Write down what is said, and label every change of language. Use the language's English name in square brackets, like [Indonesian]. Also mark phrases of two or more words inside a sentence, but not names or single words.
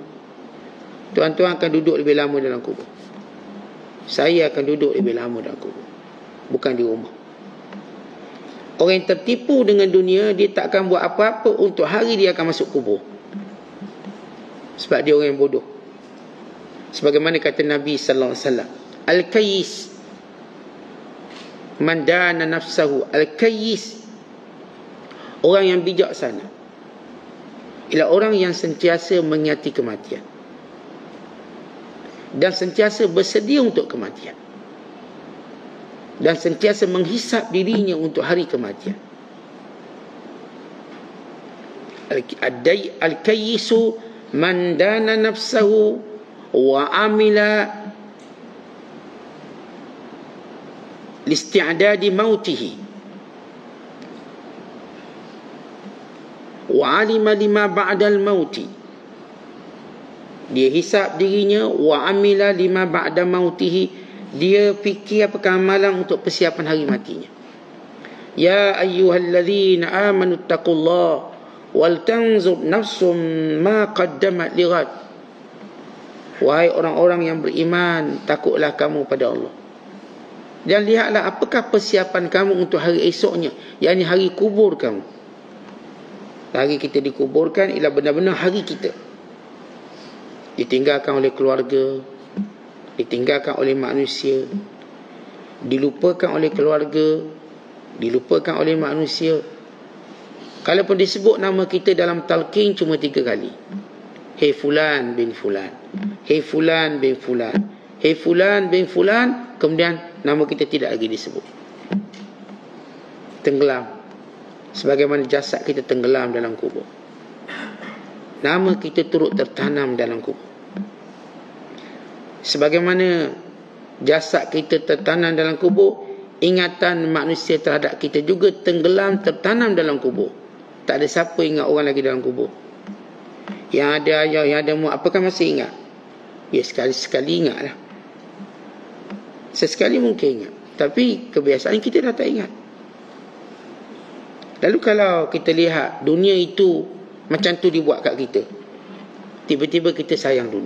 [Malay] Tuan-tuan akan duduk lebih lama dalam kubur. Saya akan duduk lebih lama dalam kubur, bukan di rumah. Orang yang tertipu dengan dunia, dia tak akan buat apa-apa untuk hari dia akan masuk kubur. Sebab dia orang yang bodoh. Sebagaimana kata Nabi [Arabic] صلى الله عليه وسلم الكيس من دان نفسه. Al-kayyis, [Malay] orang yang bijaksana, ialah orang yang sentiasa mengingati kematian dan sentiasa bersedia untuk kematian, dan sentiasa menghisap dirinya untuk hari kematian. [Arabic] الكيس من دان نفسه وعمل لاستعداد موته وعلم لما بعد الموت. [Malay] Dia hisap dirinya, [Arabic] وعمل لما بعد موته, [Malay] dia fikir apakah amalan untuk persiapan hari matinya. [Arabic] يا أيها الذين آمنوا اتقوا الله ولتنظر نفس ما قدمت لغد. [Malay] Wahai orang-orang yang beriman, takutlah kamu pada Allah, dan lihatlah apakah persiapan kamu untuk hari esoknya, yakni hari kubur kamu. Hari kita dikuburkan ialah benar-benar hari kita. Ditinggalkan oleh keluarga, ditinggalkan oleh manusia, dilupakan oleh keluarga, dilupakan oleh manusia. Kalaupun disebut nama kita dalam talqin cuma 3 kali. [Arabic] Hei فلان بن فلان, hei فلان بن فلان, hei فلان بن فلان. [Malay] Kemudian nama kita tidak lagi disebut. Tenggelam, sebagaimana jasad kita tenggelam dalam kubur, nama kita turut tertanam dalam kubur. Sebagaimana jasad kita tertanam dalam kubur, ingatan manusia terhadap kita juga tenggelam, tertanam dalam kubur. Tak ada siapa ingat orang lagi dalam kubur. Yang ada ayah, yang ada mak, apakah masih ingat? Ya, sekali-sekali ingatlah. Sesekali mungkin ingat, tapi kebiasaan kita dah tak ingat. Lalu kalau kita lihat dunia itu macam tu dibuat kat kita, tiba-tiba kita sayang dunia.